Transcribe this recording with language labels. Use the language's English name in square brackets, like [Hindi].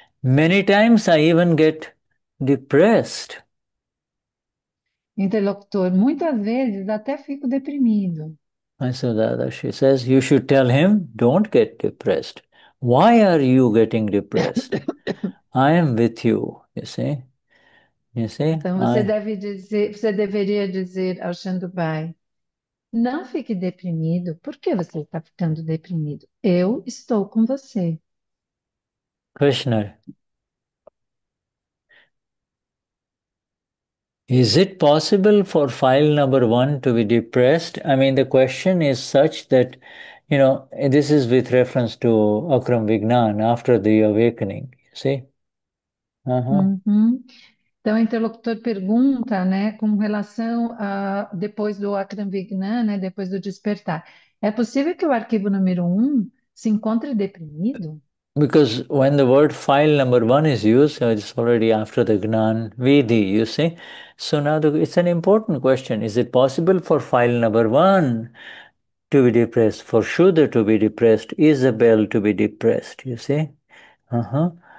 [English] Many times I even get depressed. [Portuguese] Interlocutor, muitas vezes até fico deprimido. [English] And so Dada, she says, you should tell him, don't get depressed. Why are you getting depressed? I am with you, you see. You see, [Portuguese] Então [English] I, [Portuguese] você deveria dizer ao Xandubai, Não fique deprimido. Por que você está ficando deprimido? Eu estou com você. [English] Krishna, is it possible for file number one to be depressed? I mean, the question is such that, this is with reference to Akram Vignan after the awakening, you see? Uh-huh. Uhum. [Portuguese] Então, o interlocutor pergunta, né, com relação a depois do Akram-Vignan, né, depois do despertar. É possível que o arquivo número um se encontre deprimido? [English] Because when the word file number one is used, it's already after the Gnan Vidhi, you see. So now it's an important question. Is it possible for file number one to be depressed, for Shuddha to be depressed, Isabel to be depressed, you see? Uh-huh.